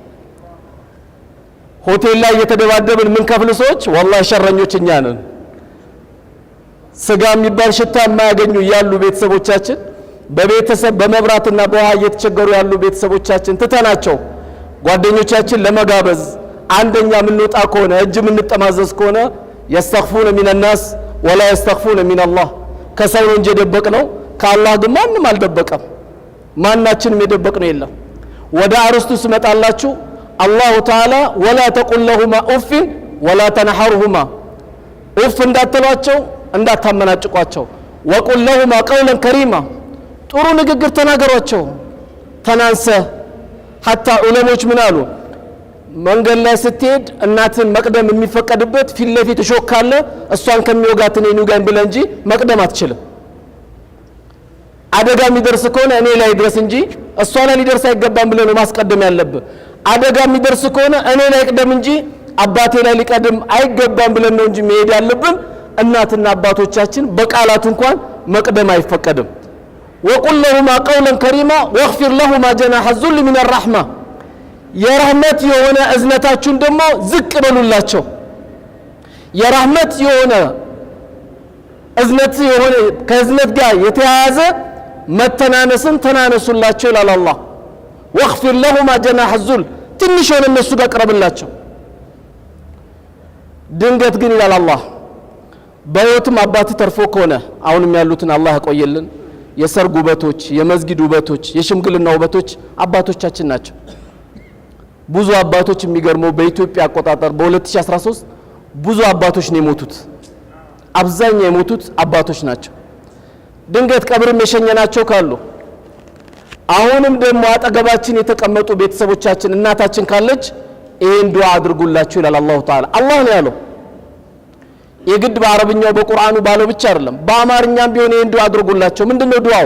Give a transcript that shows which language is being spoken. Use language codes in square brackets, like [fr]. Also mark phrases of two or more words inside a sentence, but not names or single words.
[am] ሆቴል ላይ እየተደባደብን ምን ከፍል ሰዎች ወላሂ ሸረኞች እኛ ነን። ስጋ የሚባል ሽታ የማያገኙ ያሉ ቤተሰቦቻችን በቤተሰብ በመብራትና በውሃ እየተቸገሩ ያሉ ቤተሰቦቻችን ትተናቸው ጓደኞቻችን ለመጋበዝ አንደኛ የምንወጣ ከሆነ እጅ የምንጠማዘዝ ከሆነ يستخفون [ar] من الناس ولا يستخفون من الله [am] ከሰው እንጂ ደበቅነው ከአላህ ግን ማንም አልደበቀም። ማናችንም የደበቅነው የለም። ወደ አርስቱ ስመጣላችሁ [ar] الله تعالى ولا تقل لهما اف ولا تنحرهما اف [am] እንዳትሏቸው እንዳታመናጭቋቸው [ar] وقل لهما قولا كريما [am] ጥሩ ንግግር ተናገሯቸው ተናንሰ حتى ዑለሞች ምን አሉ? መንገድ ላይ ስትሄድ እናትን መቅደም የሚፈቀድበት ፊት ለፊት ሾክ ካለ እሷን ከሚወጋት እኔን ይውጋኝ ብለህ እንጂ መቅደም አትችልም። አደጋ የሚደርስ ከሆነ እኔ ላይ ድረስ እንጂ እሷ ላይ ሊደርስ አይገባም ብለህ ነው ማስቀደም ያለብህ። አደጋ የሚደርስ ከሆነ እኔ ላይ ቅደም እንጂ አባቴ ላይ ሊቀድም አይገባም ብለን ነው እንጂ መሄድ ያለብን። እናትና አባቶቻችን በቃላት እንኳን መቅደም አይፈቀድም። [ar] وقل لهما قولا كريما واغفر لهما جناح الذل من الرحمه [am] የረህመት የሆነ እዝነታችሁን ደግሞ ዝቅ በሉላቸው። የረህመት የሆነ እዝነት የሆነ ከእዝነት ጋር የተያያዘ መተናነስን ተናነሱላቸው ይላል አላህ። [ar] واغفر لهما جناح الذل [am] ትንሽ ሆነ እነሱ ጋር ቀርብላቸው። ድንገት ግን ይላል አላህ በህይወትም አባት ተርፎ ከሆነ አሁንም ያሉትን አላህ ያቆየልን። የሰርግ ውበቶች፣ የመስጊድ ውበቶች፣ የሽምግልና ውበቶች አባቶቻችን ናቸው። ብዙ አባቶች የሚገርመው በኢትዮጵያ አቆጣጠር በ2013 ብዙ አባቶች ነው የሞቱት። አብዛኛው የሞቱት አባቶች ናቸው። ድንገት ቀብርም የሸኘናቸው ካሉ አሁንም ደግሞ አጠገባችን የተቀመጡ ቤተሰቦቻችን እናታችን ካለች ይሄን ዱዓ አድርጉላችሁ ይላል [ar] الله تعالى። [am] አላህ ነው ያለው። የግድ በአረብኛው በቁርአኑ ባለው ብቻ አይደለም፣ በአማርኛም ቢሆን ይሄን ዱዓ አድርጉላቸው። ምንድነው ዱዓው?